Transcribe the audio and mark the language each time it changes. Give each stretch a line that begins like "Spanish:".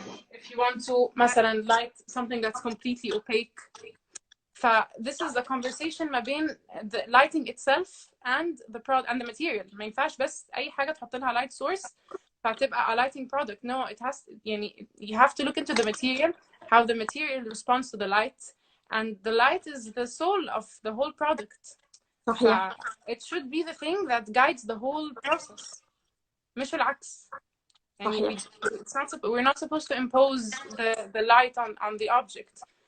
English: if you want to مثلا light something that's completely opaque. This is a conversation
Arabic: ما بين
English: the lighting itself and the product and the material.
Arabic: ما ينفعش بس أي حاجة تحط لها light source فتبقى
English: a lighting product. No, it has يعني you have to look into the material, how the material responds to the light, and the light is the soul of the whole product.
Arabic: صحيح.
English: It should be the thing that guides the whole process.
Arabic: مش العكس.
English: يعني we're not supposed to impose the light on the object.